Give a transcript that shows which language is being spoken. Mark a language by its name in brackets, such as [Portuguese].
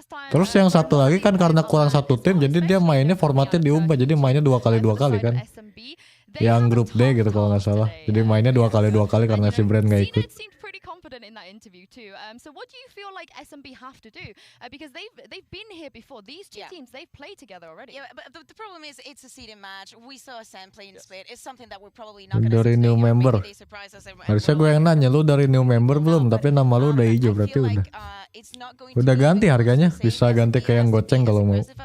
[Indonesian] Terus yang satu lagi kan karena kurang satu tim, jadi dia mainnya formatnya diubah, jadi mainnya dua kali kan. Yang grup D gitu kalau nggak salah. Jadi mainnya dua kali karena si brand nggak ikut. [English] Confident in that interview too. So what do you feel like SMB have to do? Because they've been here before. These two teams, they've played together already. Yeah, but the problem is it's a seeded match. We saw Sam play in split. It's something that we're probably not going to [Indonesian] Dari [English] see. new member. [Indonesian] Harusnya gue yang nanya, lu dari new member belum? Tapi nama lu udah hijau, berarti udah. Udah ganti harganya, bisa ganti ke yang goceng kalau mau.